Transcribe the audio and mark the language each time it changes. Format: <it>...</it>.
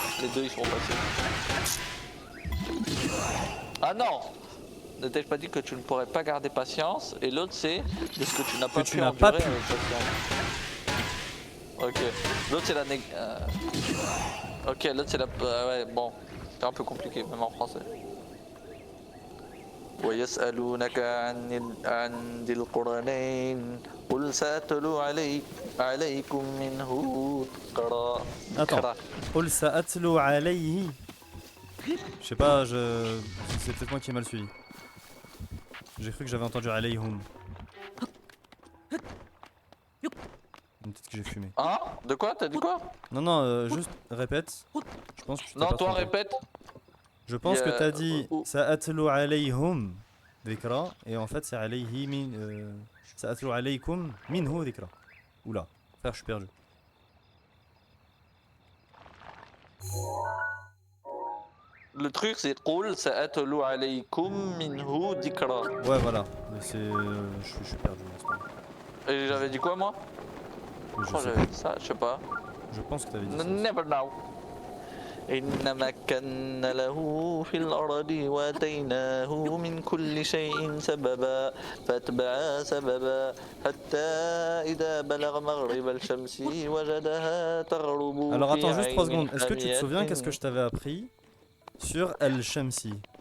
<fr>Les deux ils seront passés. Ah non! Ne t'ai-je pas dit que tu ne pourrais pas garder patience? Et l'autre c'est de ce que tu n'as pas pu endurer avec patience. Ok. L'autre c'est la ok, l'autre c'est la... ouais, bon. C'est un peu compliqué, même en français.</fr> <ar>ويسألونك عن ذي القرنين قل سأتلو عليكم منه ذكرا.</ar> <fr>Attends.</fr> <ar>قل سأتلو عليه.</ar> <fr>Je sais pas, c'est peut-être moi qui ai mal suivi. J'ai cru que j'avais entendu alayhum. Peut-être que j'ai fumé. Hein? De quoi? T'as dit quoi? Non, non, juste répète. Je pense que tu t'es Non, pas toi trompé. répète. Je pense que t'as dit Sa'atlu alayhum dhikra et en fait c'est alayhi min Sa'atlu alaykum minhu dhikra. Oula, frère, je suis perdu. Le truc c'est Qul sa'atlu alaykum minhu dhikra. Ouais, voilà, c'est je suis perdu. Et j'avais dit quoi moi? Je crois que j'avais dit ça, je sais pas. Je pense que t'avais dit ça.</fr> <en>Never know.</en> <ar>إن مكنا له في الأرض وآتيناه من كل شيء سببا فاتبعا سببا حتى إذا بلغ مغرب الشمس وجدها تغرب.</ar> <fr>Alors attends juste 3 secondes, est-ce que tu te souviens qu'est-ce que je t'avais appris sur Al-Shamsi?</fr>